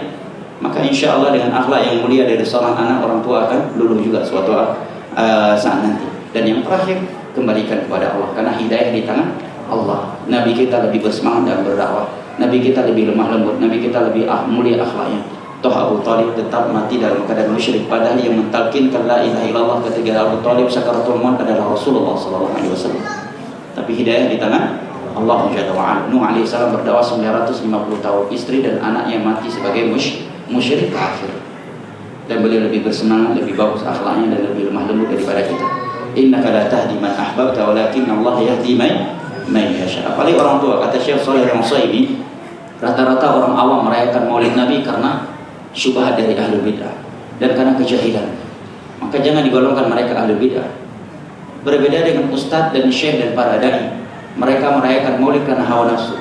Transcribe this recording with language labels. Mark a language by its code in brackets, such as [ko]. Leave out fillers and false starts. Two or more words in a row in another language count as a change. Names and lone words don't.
[id] Maka [ar] إن شاء الله [id] dengan akhlak yang mulia dari seorang anak, orang tua akan luluh juga suatu saat nanti. Dan yang terakhir, kembalikan kepada Allah karena hidayah di tangan Allah. Nabi kita lebih bersemangat dalam berdakwah. Nabi kita lebih lemah lembut. Nabi kita lebih mulia akhlaknya. Toh Abu Talib tetap mati dalam keadaan musyrik, padahal yang mentalkinkan [ar] لا إله إلا الله [id] ketika Abu Talib sakaratul maut adalah Rasulullah [ar] صلى الله عليه وسلم. [id] Tapi hidayah di tangan Allah [ar] جل وعلا. [id] Nuh [ar] عليه السلام [id] berdakwah 950 tahun, istri dan anaknya mati sebagai musyrik kafir. Dan beliau lebih bersemangat, lebih bagus akhlaknya dan lebih lemah lembut daripada kita. [ar] إنك لا تهدي من أحببت ولكن الله يهدي من يشاء. [id] Apalagi orang tua, kata Syekh Shalih Al-Utsaimin, rata-rata orang awam merayakan Maulid Nabi karena syubhat dari [ar] أهل البدعة [id] dan karena kejahilan. Maka jangan digolongkan mereka [ar] أهل البدعة. [id] Berbeda dengan ustadz dan syekh dan para dai, mereka merayakan Maulid karena hawa nafsu.